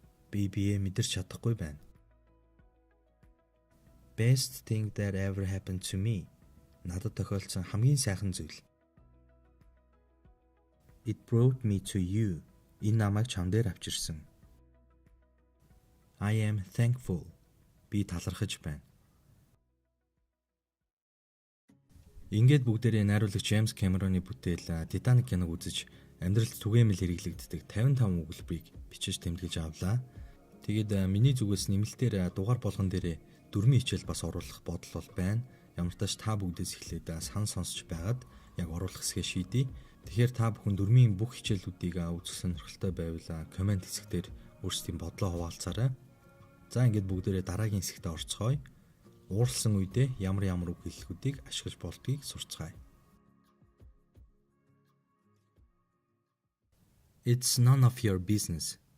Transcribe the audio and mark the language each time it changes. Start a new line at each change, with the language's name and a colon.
Mongolian: Би биеэ мэдэрч чадахгүй байна.
English: Best thing that ever happened to me.
Mongolian: Надад тохиолдсон хамгийн сайхан зүйл.
English: It brought me to you.
Mongolian: Энэ намайг чам дээр авчирсан.
English: I am thankful.
Mongolian: Би талархаж байна. Ингээд бүгдээрээ найруулагч Джеймс Кэмероны бүтээл Титаник киног үзэж амьдралд түгээмэл хэрэглэгддэг 55 өгүүлбэрийг бичиж тэмдэглэж авлаа. Тэгээд миний зүгээс нэмэлтээр дугаар болгон дээрээ дөрмийн хичээл бас оруулах бодол бол байна. Ямар ч тач та бүгдээс эхлээд сан сонсч байгаад яг оруулах хэсгээ шийдье. Тэгэхээр та бүхэн дөрмийн бүх хичээлүүдийг үзэх сонирхолтой байвал комент хэсгээр өөрсдийн бодлоо хуваалцаарай. За ингээд бүгдээрээ дараагийн хэсэгт орцгоё. Ууралсан үедээ ямар үг хэллэгүүдийг ашиглаж болдгийг сурцгаая.
English: It's none of your business.